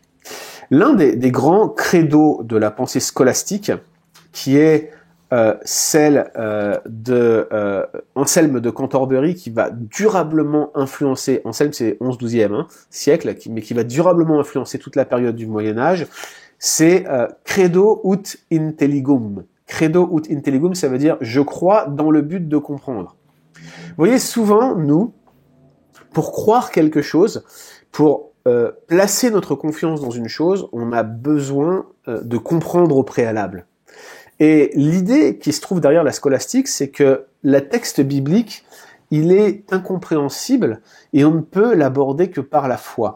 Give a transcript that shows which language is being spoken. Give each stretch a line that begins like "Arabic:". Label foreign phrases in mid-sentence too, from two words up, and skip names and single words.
French: L'un des grands credos de la pensée scolastique, qui est celle de Anselme de Cantorbéry, qui va durablement influencer, Anselme c'est 11-12e siècle, mais qui va durablement influencer toute la période du Moyen-Âge, c'est
Latin: credo ut intelligum. Credo ut intelligum,
French: ça veut dire « je crois dans le but de comprendre ». Vous voyez, souvent, nous, pour croire quelque chose, pour placer notre confiance dans une chose, on a besoin de comprendre au préalable. Et l'idée qui se trouve derrière la scolastique, c'est que le texte biblique, il est incompréhensible et on ne peut l'aborder que par la foi.